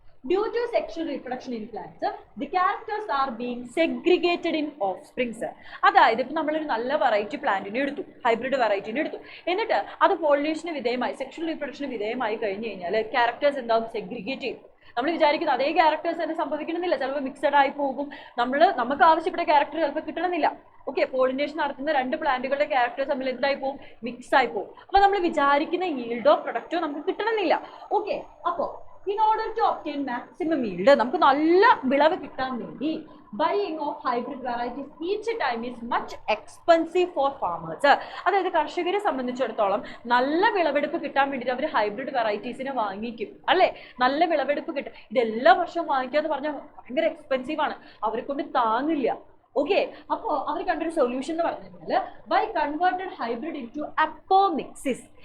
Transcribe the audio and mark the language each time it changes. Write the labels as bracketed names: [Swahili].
[English] Due to sexual reproduction in plants, the characters are being segregated in offsprings. [Malayalam] അതായത് ഇപ്പൊ നമ്മളൊരു നല്ല variety പ്ലാന്റിനെ എടുത്തു, ഹൈബ്രിഡ് വെറൈറ്റിനെ എടുത്തു, എന്നിട്ട് അത് പോളിനേഷന് വിധേയമായി സെക്ഷൽ റീപ്രൊഡക്ഷന് വിധേയമായി കഴിഞ്ഞു കഴിഞ്ഞാൽ ക്യാരക്ടേഴ്സ് എന്താവും, സെഗ്രിഗേറ്റ് ചെയ്യും. നമ്മൾ വിചാരിക്കുന്ന അതേ ക്യാരക്ടേഴ്സ് തന്നെ സംഭവിക്കണമെന്നില്ല, ചിലപ്പോൾ മിക്സഡ് ആയി പോകും. നമുക്ക് ആവശ്യപ്പെട്ട ക്യാരക്ടർ ചിലപ്പോൾ കിട്ടണമെന്നില്ല. ഓക്കെ, പോളിനേഷൻ നടത്തുന്ന രണ്ട് പ്ലാന്റുകളുടെ ക്യാരക്ടേഴ്സ് തമ്മിൽ എന്തായി പോകും, മിക്സ് ആയി പോകും. അപ്പൊ നമ്മൾ വിചാരിക്കുന്ന ഈൽഡോ പ്രൊഡക്റ്റോ നമുക്ക് കിട്ടണമെന്നില്ല. ഓക്കെ, അപ്പോൾ [English] in order to obtain maximum yield, [Malayalam] നമുക്ക് നല്ല വിളവ് കിട്ടാൻ വേണ്ടി [English] buying of hybrid varieties each time is much expensive for farmers. [Malayalam] അതായത് കർഷകരെ സംബന്ധിച്ചിടത്തോളം നല്ല വിളവെടുപ്പ് കിട്ടാൻ വേണ്ടിയിട്ട് അവർ ഹൈബ്രിഡ് വെറൈറ്റീസിനെ വാങ്ങിക്കും, അല്ലെ? നല്ല വിളവെടുപ്പ് കിട്ടും. ഇതെല്ലാ വർഷവും വാങ്ങിക്കുക എന്ന് പറഞ്ഞാൽ ഭയങ്കര എക്സ്പെൻസീവ് ആണ്, അവരെ കൊണ്ട് താങ്ങില്ല. ഓക്കെ, അപ്പോൾ അവർ കണ്ടൊരു സൊല്യൂഷൻ എന്ന് പറഞ്ഞു കഴിഞ്ഞാൽ [English] By converted hybrid into apomixis.